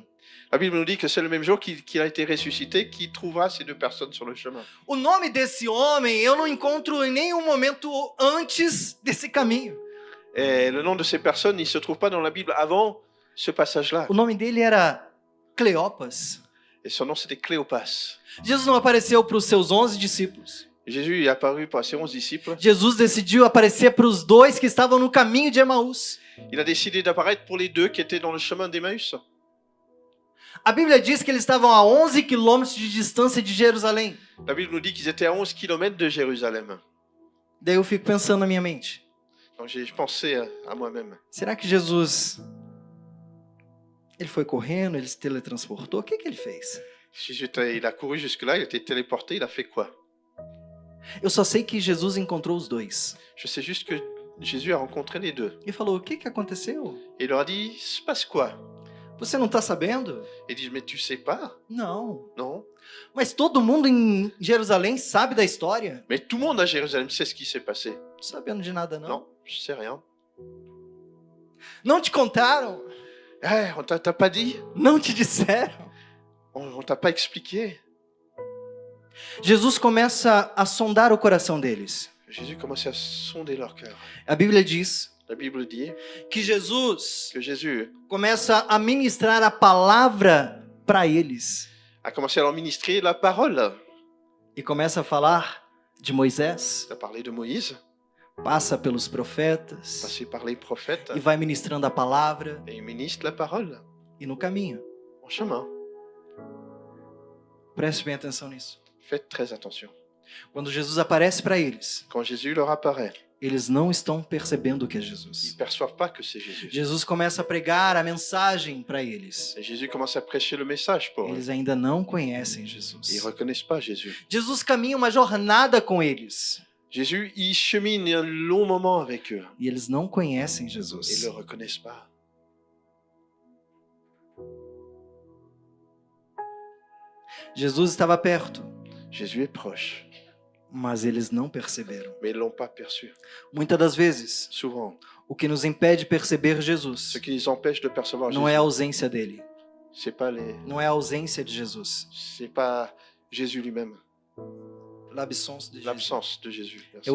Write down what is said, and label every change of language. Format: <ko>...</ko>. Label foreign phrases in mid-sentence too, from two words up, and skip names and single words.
<fr>La Bible nous dit que c'est le même jour qu'il a été ressuscité qu'il trouvera ces deux personnes sur le chemin.</fr> <pt>O nome desse homem eu não encontro em nenhum momento antes desse caminho.</pt> <fr>Et le nom de ces personnes, il ne se trouve pas dans la Bible avant ce passage-là.</fr> <pt>O nome dele era Cleopas.</pt> <fr>Et son nom, c'était Cléopas.</fr> <pt>Jesus não apareceu para os seus 11 discípulos.</pt> <fr>Jésus est apparu par ses 11 disciples.</fr> <pt>Jesus decidiu aparecer para os dois que estavam no caminho de Emaús.</pt> <fr>Il a décidé d'apparaître pour les deux qui étaient dans le chemin d'Emmaüs.</fr> <pt>A Bíblia diz que eles estavam a 11 quilômetros de distância de Jerusalém.</pt> <fr>La Bible nous dit qu'ils étaient à 11 km de Jérusalem.</fr> <pt>Daí eu fico pensando na minha mente.</pt> <fr>Donc j'ai pensé à moi-même.</fr> <pt>Será que Jesus... Ele foi correndo, ele se teletransportou? O que ele fez?</pt> <fr>Jésus, il a couru jusque-là, il a été téléporté, il a fait quoi?</fr> <pt>Eu só sei que Jesus encontrou os dois.</pt> <fr>Je sais juste que Jésus a rencontré les deux.</fr> <pt>E falou, o que aconteceu?</pt> <fr>Et il leur a dit, il se passe quoi?</fr> <pt>Você não está sabendo?</pt> <fr>Et ils disent, mais tu sais pas?</fr> <pt>Não.</pt> <fr>Non.</fr> <pt>Mas todo mundo em Jerusalém sabe da história?</pt> <fr>Mais tout le monde à Jérusalem sait ce qui s'est passé.</fr> <pt>Não sabendo de nada, não.</pt> <fr>Non, je sais rien.</fr> <pt>Não te contaram?</pt> <fr>Eh, on t'a pas dit?</fr> <pt>Não te disseram?</pt> <fr>On t'a pas expliqué?</fr> <pt>Jesus começa a sondar o coração deles.</pt> <fr>Jésus commençait à sonder leur cœur.</fr> <pt>A Bíblia diz</pt> <fr>La Bible dit</fr> <pt>que Jesus</pt> <fr>que Jésus</fr> <pt>começa a ministrar a palavra para eles</pt> <fr>a commencé à leur ministrer la parole.</fr> <pt>e começa a falar de Moisés,</pt> <fr>Il a parlé de Moïse,</fr> <pt>passa pelos profetas</pt> <fr>passé par les prophètes,</fr> <pt>e vai ministrando a palavra</pt> <fr>et il ministre la parole</fr> <pt>e no caminho.</pt> <fr>en chemin.</fr> <pt>Preste bem atenção nisso.</pt> <fr>Faites très attention.</fr> <pt>Quando Jesus aparece para eles,</pt> <fr>Quand Jésus leur apparaît,</fr> <pt>eles não estão percebendo que é</pt> <fr>ils ne Jesus. perçoivent pas que c'est Jésus.</fr> <pt>Jesus começa a pregar a mensagem para eles.</pt> <fr>Et Jésus commence à prêcher le message pour eux.</fr> <pt>Eles ainda não conhecem</pt> <fr>Ils ne Jesus. reconnaissent pas Jésus.</fr> <pt>Jesus caminha uma jornada com eles</pt> <fr>Jésus, il chemine un long moment avec eux.</fr> <pt>e eles não conhecem</pt> <fr>Ils ne Jesus. le reconnaissent pas.</fr> <pt>Jesus estava perto,</pt> <fr>Jésus est proche,</fr> <pt>mas eles não perceberam.</pt> <fr>mais ils ne l'ont pas perçu.</fr> <pt>Muitas das vezes,</pt> <fr>Souvent,</fr> <pt>o que nos impede de perceber</pt> <fr>ce Jesus qui nous empêche de percevoir</fr> <pt>não é a</pt> <fr>Jésus,</fr> <pt>ausência dele,</pt> <fr>c'est pas les,</fr> <pt>não é a ausência de Jesus,</pt> <fr>c'est pas Jésus lui-même, l'absence de Jesus. l'absence de Jésus. Merci.</fr>